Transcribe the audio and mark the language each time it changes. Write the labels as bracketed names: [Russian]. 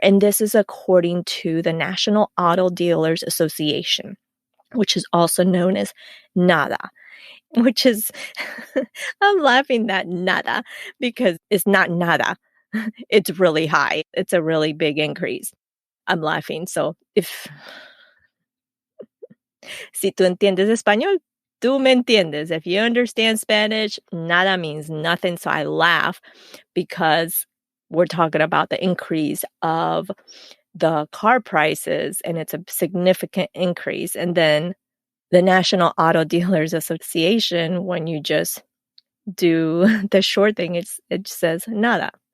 [English] And this is according to the National Auto Dealers Association, which is also known as NADA. which is, I'm laughing at nada because it's not nada. It's really high. It's a really big increase. I'm laughing. [Spanish] So si tú entiendes español, tú me entiendes. [English] If you understand Spanish, nada means nothing. So I laugh because we're talking about the increase of the car prices, and it's a significant increase. And then the National Auto Dealers Association, when you just do the short thing, it says nada.